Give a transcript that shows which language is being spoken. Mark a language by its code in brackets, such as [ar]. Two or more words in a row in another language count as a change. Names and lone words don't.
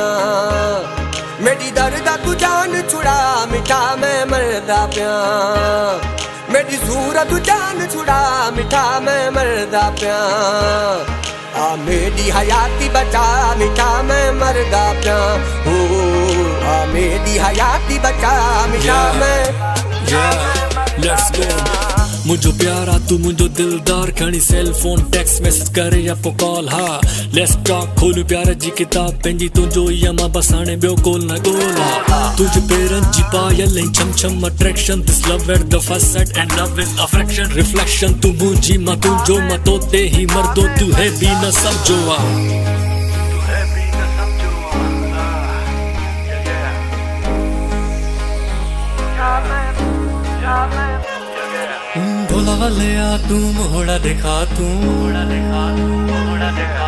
[sd] मेरी दर्दा तू जान छुड़ा मिठा मैं मरदा प्या, मेरी सूरत जान छुड़ा मिठा मैं मरदा प्या। आ मेरी हयाती बचा मिठा मैं मरदा प्या, ओ आ मेरी हयाती बचा मिठा मैं। [en] Let's go। [sd] मुझो प्यारा तू मुझो दिलदार, खणी सेल फोन [en] text message [sd] करे या पो कॉल। [en] ha let's talk, [sd] खोलू प्यार जी किताब पंहिंजी तुंहिंजो ई अमा बसाणे ॿियो गोल न गोल। हा तुझ पेरनि जी पायल ऐं छम छम अट्रैक्शन, [en] this love at the first sight and love is affection. [sd] रिफ्लेक्शन तू मुंहिंजी मां तुंहिंजो, मां तो ते ही मर्दो तू है बी न समझो। ढोला वाले आ तू मोहड़ा दिखा, तू मोहड़ा दिखा, तू मोहड़ा दिखा।